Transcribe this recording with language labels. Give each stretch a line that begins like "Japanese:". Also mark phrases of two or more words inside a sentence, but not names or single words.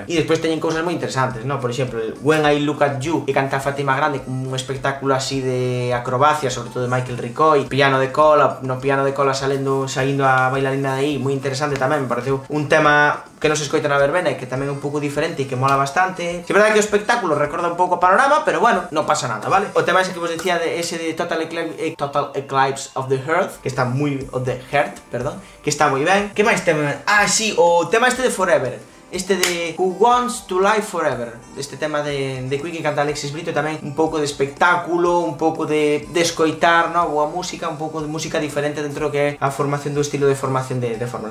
Galician: E despois teñen cousas moi interesantes, no? Por exemplo, el When I Look at You, que canta Fátima Grande, con un espectáculo así de acrobacia, sobre todo de Michael Ricoy, piano de cola, no piano de cola saindo a bailarina de aí, moi interesante tamén, me pareceu un tema que non se escoita na verbena e que tamén é un pouco diferente e que mola bastante. Que é verdade que o espectáculo recorda un pouco o panorama, pero bueno, non pasa nada, vale? O tema ese que vos decía de ese de Total Eclipse of the Heart, que está moi... que está moi ben. Que máis tema? Ah, sí, o tema este de Forever. Este de Who Wants to Live Forever. Este tema de Queen que canta Alexis Brito. Tamén un pouco de espectáculo, un pouco de escoitar, no? Boa música, un pouco de música diferente dentro do que é a formación do estilo de formación de forma.